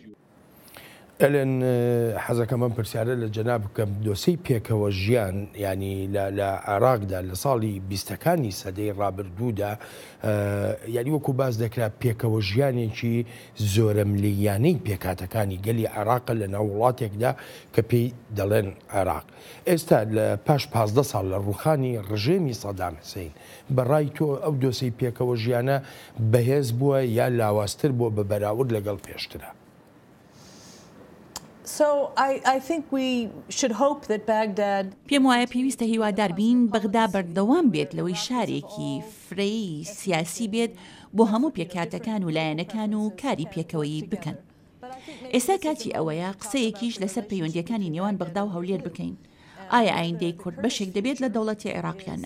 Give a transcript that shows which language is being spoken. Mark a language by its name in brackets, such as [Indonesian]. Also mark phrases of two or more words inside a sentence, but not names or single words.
[Central Kurdish] ئەلێن حەزەکە من پرسیارە لە جەناب بکەم دۆسەی پێکەوە ژیان ینی لە عێراقدا لە ساڵی 20ەکانی سەدەی ڕابردوودا یعنی وەکو باز دەکرا پێکەوە ژیانێکی زۆرە ملیانەی پێکاتەکانی گەلی عێراق لە ناو وڵاتێکدا کە پێی دەڵێن عێراق. ئێستا لە پاش 15 ساڵ لە ڕوخانی ڕژێمی سەدام حسین بەڕای تۆ ئەو دۆسەی پێکەوە ژیانە بەهێز بووە یا لاواازتر بووە بە بەراورد لەگەڵ پێشترە؟ [English] So I think we should hope that Baghdad. [Central Kurdish] پێم وایە پێویستە هیوادار بین بەغدا بەردەوام بێت لەوەی شارێکی فرەی سیاسی بێت بۆ هەموو پێکاتەکان و لایەنەکان و کاری پێکەوەی بکەن. ئێستا کاتی ئەوەیە قسەیەکیش لەسەر پەیوەندیەکانی نێوان بەغدا و هەولێر بکەین. ئایا ئایندەی کورد بەشێک دەبێت لە دەوڵەتی عێراقیانە؟